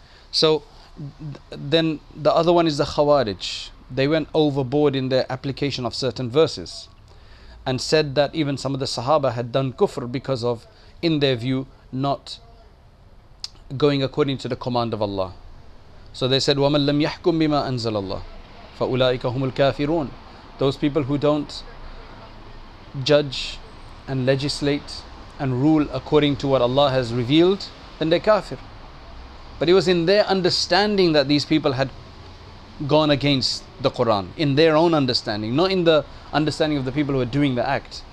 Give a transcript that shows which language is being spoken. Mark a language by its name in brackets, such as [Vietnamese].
[English] So then the other one is the Khawarij. They went overboard in their application of certain verses and said that even some of the Sahaba had done kufr because of, in their view, not going according to the command of Allah. So they said, [Arabic] وَمَنْ لَمْ يَحْكُمْ بِمَا أَنزَلَ اللَّهِ فَأُولَٰئِكَ هُمُ الْكَافِرُونَ. [English] Those people who don't judge and legislate and rule according to what Allah has revealed, then they're kafir. But it was in their understanding that these people had gone against the Quran, in their own understanding, not in the understanding of the people who are doing the act.